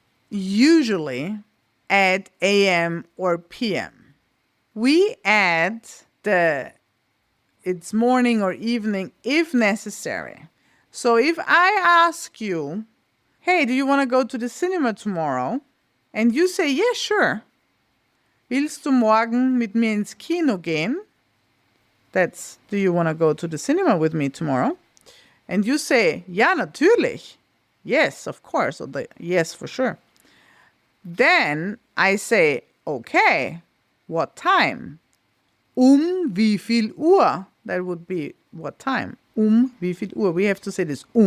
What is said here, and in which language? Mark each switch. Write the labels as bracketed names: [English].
[English] Usually add AM or PM. We add it's morning or evening if necessary. So if I ask you, hey, do you want to go to the cinema tomorrow? And you say, yeah, sure. [German] Willst du morgen mit mir ins Kino gehen? [English] That's, do you want to go to the cinema with me tomorrow? And you say, [German] ja, natürlich. [English] Yes, of course. Or yes, for sure. Then I say, okay, what time? [German] Wie viel Uhr? [English] That would be what time? Wie viel Uhr? We have to say this.